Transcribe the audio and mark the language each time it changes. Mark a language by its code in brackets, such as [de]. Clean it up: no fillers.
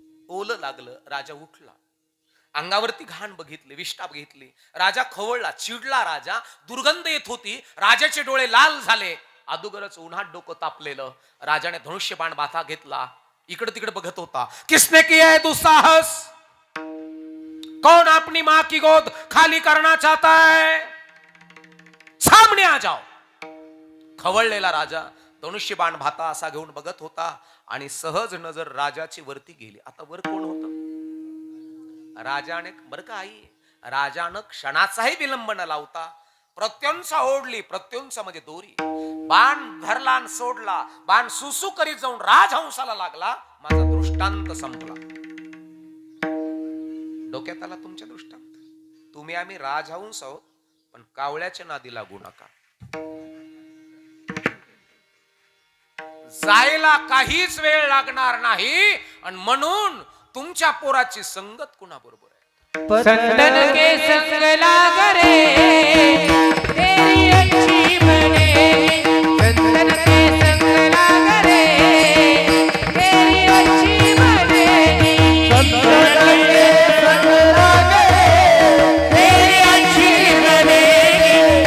[mr] ओलं लागलं. राजा उठला, अंगावरती घाण बघितली, विष्ठा बघितली. राजा खवळला, चिडला. राजा दुर्गंध येत होती. राजाचे डोळे लाल झाले. अदोगरच उन्हात डोकं तापलेलं. राजाने धनुष्यबाण बाथा घेतला. इकडे तिकडे बघत होता. [hi] किसने किया है दुस्साहस? कौन अपनी मां की गोद खाली करना चाहता है? सामने आ जाओ. [mr] खवळलेला राजा धनुष्यबाण भाता असा घेऊन बघत होता आणि सहज नजर राजाची वरती गेली. आता वर कोण होतं? राजाने, बरं का आई, राजानं क्षणाचाही विलंब न लावता प्रत्युंसा ओढली. प्रत्युंसा म्हणजे दोरी. बाण धरला आणि सोडला. बाण सुसू करीत जाऊन राजहंसाला लागला. माझा दृष्टांत संपला. डोक्यात आला तुमच्या दृष्टांत? तुम्ही आम्ही राजहंस आहोत, पण कावळ्याच्या नादी लागू नका. जायला काहीच वेळ लागणार नाही. आणि म्हणून तुमच्या पोराची संगत कुणाबरोबर आहे? [hi] संतन के संग लाग रे तेरी अच्छी बने. संतन के संग लाग रे तेरी अच्छी बनेगी. संतन के संग लाग रे तेरी अच्छी बनेगी.